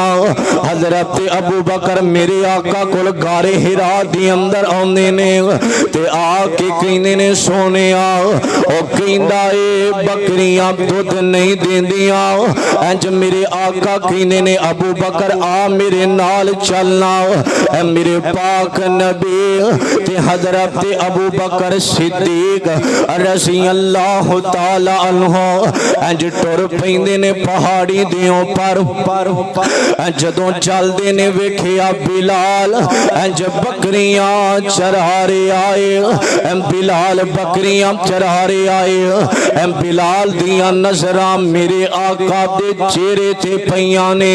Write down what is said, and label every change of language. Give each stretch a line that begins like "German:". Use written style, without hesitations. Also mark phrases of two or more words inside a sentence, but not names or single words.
Punjabi: حضرت ابو بکر میرے آقا کول غارے حرا دے اندر آندے نے تے آکے کہنے نے سونیا او کہندا اے بکریاں دُدھ نہیں دیندیاں. انج میرے آقا کہنے نے ابو بکر آ میرے نال چلنا. میرے پاک نبی تے حضرت ابو بکر صدیق
Arabic: رضي الله تعالى عنه
Punjabi: انج ٹر پیندے نے پہاڑی دے اوپر. جدوں چلدے نے ویکھیا بلال انج بکریاں چرا رہے آئے. بلال بکریاں چرا رہے آئے. بلال دیاں نظراں میرے آقا دے چہرے تے پئیاں نے.